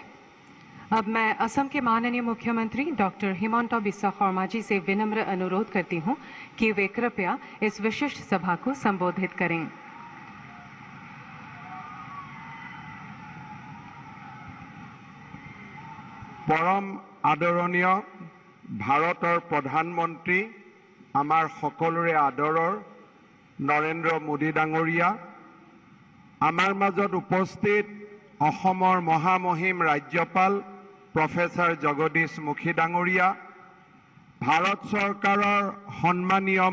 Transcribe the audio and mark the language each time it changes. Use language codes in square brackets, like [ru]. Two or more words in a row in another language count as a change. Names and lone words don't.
[hi] अब मैं असम के माननीय मुख्यमंत्री डॉक्टर हिमंत बिस्वा शर्मा जी से विनम्र अनुरोध करती हूं कि वे कृपया इस विशिष्ट सभा को संबोधित करें। [as] পৰম আদৰণীয় ভাৰতৰ প্ৰধানমন্ত্ৰী আমাৰ সকলোৰে আদৰৰ নৰেন্দ্ৰ মোদী ডাঙৰীয়া, আমাৰ মাজত উপস্থিত অহোমৰ মহামহিম ৰাজ্যপাল প্ৰফেচৰ জগদীশ মুখী ডাঙৰীয়া, ভাৰত চৰকাৰৰ সন্মানীয়